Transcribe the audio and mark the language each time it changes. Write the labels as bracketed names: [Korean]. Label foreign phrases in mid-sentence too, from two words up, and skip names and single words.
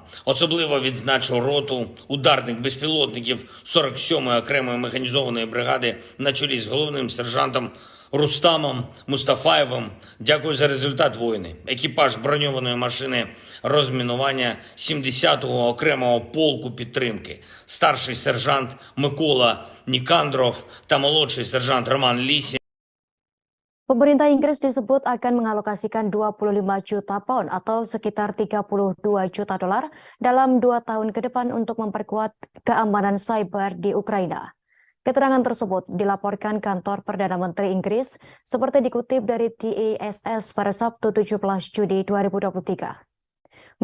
[Ukrainian] Особливо відзначу роту ударних безпілотників 47-ї окремої механізованої бригади на чолі з головним сержантом Рустамом Мустафаєвим. Дякую за результат воїни. Екіпаж броньованої машини розмінування 70-го окремого полку підтримки. Старший сержант Микола Нікандров та молодший сержант Роман Лісін. [Indonesian] Pemerintah Inggris disebut akan mengalokasikan 25 juta pound atau sekitar 32 juta dolar dalam 2 tahun ke depan untuk memperkuat keamanan cyber di Ukraina. Keterangan tersebut dilaporkan kantor Perdana Menteri Inggris seperti dikutip dari TASS pada Sabtu 17 Juni 2023.